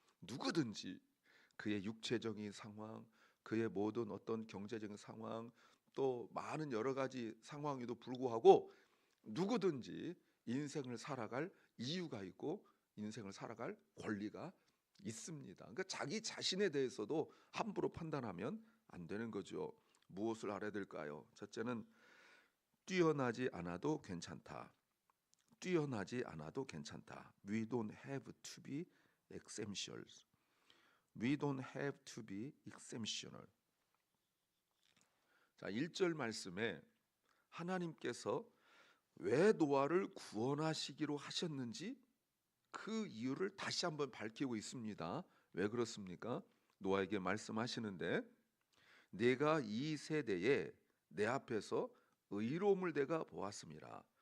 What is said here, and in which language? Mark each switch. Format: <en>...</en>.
<ko>누구든지 그의 육체적인 상황, 그의 모든 어떤 경제적인 상황, 또 많은 여러 가지 상황에도 불구하고 누구든지 인생을 살아갈 이유가 있고 인생을 살아갈 권리가 있습니다. 그러니까 자기 자신에 대해서도 함부로 판단하면 안 되는 거죠. 무엇을 알아야 될까요? 첫째는 뛰어나지 않아도 괜찮다. 뛰어나지 않아도 괜찮다.</ko> <en>We don't have to be exceptional. We don't have to be exceptional.</en> <ko>자, 1절 말씀에 하나님께서 왜 노아를 구원하시기로 하셨는지 그 이유를 다시 한번 밝히고 있습니다. 왜 그렇습니까? 노아에게 말씀하시는데, 내가 이 세대에 내 앞에서 의로움을 내가 보았습니다.</ko>